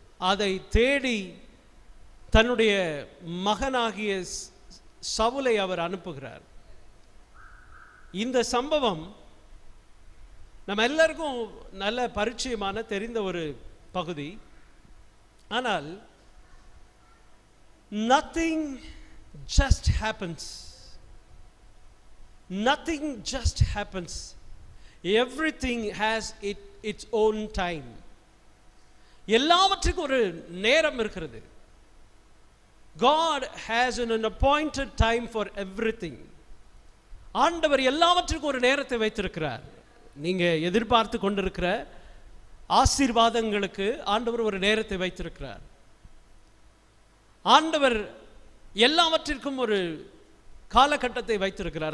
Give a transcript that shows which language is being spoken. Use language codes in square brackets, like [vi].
[ta] அதை தேடி தன்னுடைய மகனாகிய சவுலை அவர் அனுப்புகிறார். இந்த சம்பவம் நம்ம எல்லாருக்கும் நல்ல பரிச்சயமான தெரிந்த ஒரு பகுதி. ஆனால் [en] nothing just happens. Nothing just happens. Everything has its own time. [ta] எல்லாவற்றுக்கும் ஒரு நேரம் இருக்கிறது. [en] God has an appointed time for everything. [ta] ஆண்டவர் எல்லாவற்றுக்கும் ஒரு நேரத்தை வைத்திருக்கிறார். நீங்கள் எதிர்பார்த்து கொண்டிருக்கிற ஆசீர்வாதங்களுக்கு ஆண்டவர் ஒரு நேரத்தை வைத்திருக்கிறார். ஆண்டவர் எல்லாவற்றிற்கும் ஒரு காலகட்டத்தை வைத்திருக்கிறார்.